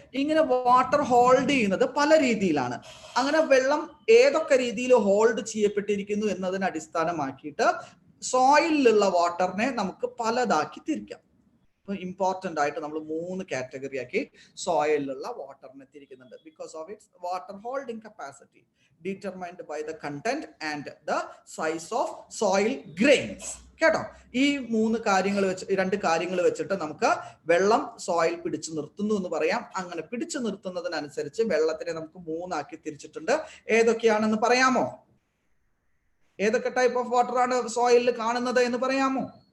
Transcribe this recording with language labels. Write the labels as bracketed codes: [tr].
[ml] ഇങ്ങനെ water hold ചെയ്യുന്നത് പല രീതിയിലാണ്. അങ്ങനെ വെള്ളം ഏതൊക്കെ രീതിയിൽ ഹോൾഡ് ചെയ്യപ്പെട്ടിരിക്കുന്നു എന്നതിനെ അടിസ്ഥാനമാക്കിയിട്ട് സോയിലിലുള്ള വാട്ടറിനെ നമുക്ക് പലതാക്കി തിരിക്കാം. ഇമ്പോർട്ടന്റ് ആയിട്ട് നമ്മൾ 3 കാറ്റഗറി ആക്കി സോയിലിലുള്ള വാട്ടറിനെ തിരിക്കുന്നുണ്ട്. [en] Because of its water holding capacity determined by the content and the size of soil grains. [ml] കേട്ടോ. ഈ രണ്ട് കാര്യങ്ങൾ വെച്ചിട്ട് നമുക്ക് വെള്ളം സോയിൽ പിടിച്ചു നിർത്തുന്നു എന്ന് പറയാം. അങ്ങനെ പിടിച്ചു നിർത്തുന്നതിനനുസരിച്ച് വെള്ളത്തിനെ നമുക്ക് 3 ആക്കി തിരിച്ചിട്ടുണ്ട്. ഏതൊക്കെയാണെന്ന് പറയാമോ? ഏതൊക്കെ ടൈപ്പ് ഓഫ് വാട്ടർ ആണ് സോയിലിൽ കാണുന്നത് എന്ന് പറയാമോ?